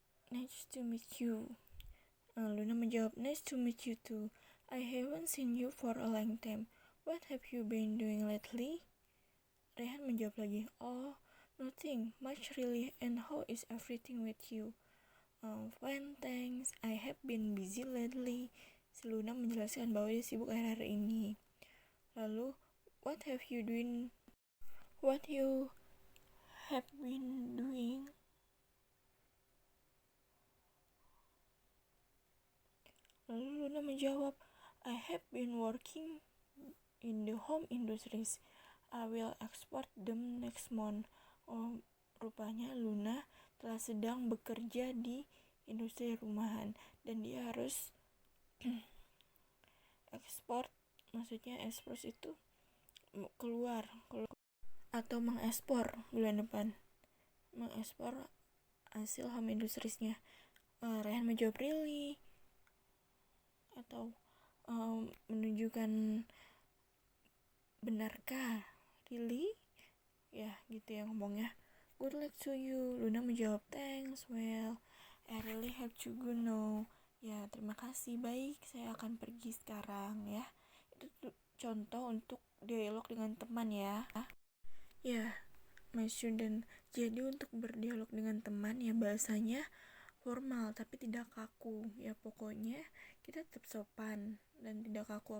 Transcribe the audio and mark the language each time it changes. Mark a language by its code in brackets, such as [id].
[en] Nice to meet you. [id] Luna menjawab, [en] nice to meet you too. I haven't seen you for a long time. What have you been doing lately? [id] Rehan menjawab lagi, [en] oh, Nothing much really, and how is everything with you? Fine, thanks. I have been busy lately. [id] Si Luna menjelaskan bahwa dia sibuk akhir-akhir ini. Lalu, [en] what have you doing? What you have been doing? [id] Lalu Luna menjawab, [en] I have been working in the home industries. I will export them next month. [id] Oh, rupanya Luna telah sedang bekerja di industri rumahan dan dia harus ekspor, maksudnya ekspor itu keluar atau mengekspor bulan depan, mengekspor hasil home industriesnya. Rehan menjawab really atau menunjukkan benarkah, really, ya gitu ya ngomongnya. [en] Good luck to you. [id] Luna menjawab [en] thanks, well I really have to go now. [id] Ya terima kasih, baik saya akan pergi sekarang ya. Itu contoh untuk dialog dengan teman ya. Ya [en] my student, [id] jadi untuk berdialog dengan teman ya bahasanya formal tapi tidak kaku ya, pokoknya kita tetap sopan dan tidak kaku.